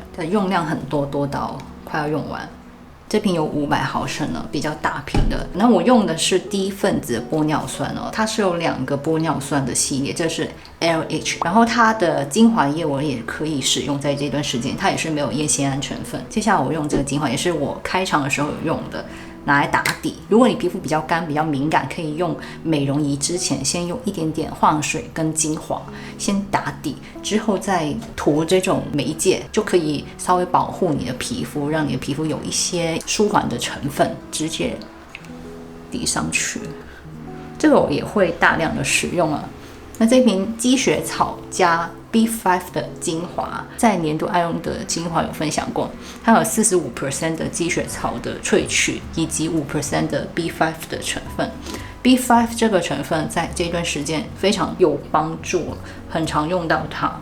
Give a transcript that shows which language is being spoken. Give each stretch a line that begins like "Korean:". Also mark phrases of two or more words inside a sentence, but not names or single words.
Chinese: 用量很多，多到快要用完。這瓶有500毫升了，比較大瓶的。那我用的是低分子玻尿酸哦，它是有2個玻尿酸的系列，这是 LH。然後它的精華液我也可以使用在這段時間，它也是沒有煙酰胺成分。接下來我用這個精華，也是我開場的時候有用的。拿來打底。如果你皮膚比較乾、比較敏感，可以用美容儀之前先用一點點化妝水跟精華先打底，之後再塗這種媒介，就可以稍微保護你的皮膚，讓你的皮膚有一些舒緩的成分直接滴上去。這個我也會大量的使用啊。那這瓶積雪草加 B5 的精華，在年度愛用的精華有分享過，它有45% 的積雪草的萃取，以及5% 的 B5 的成分。B5 這個成分在這段時間非常有幫助，很常用到它。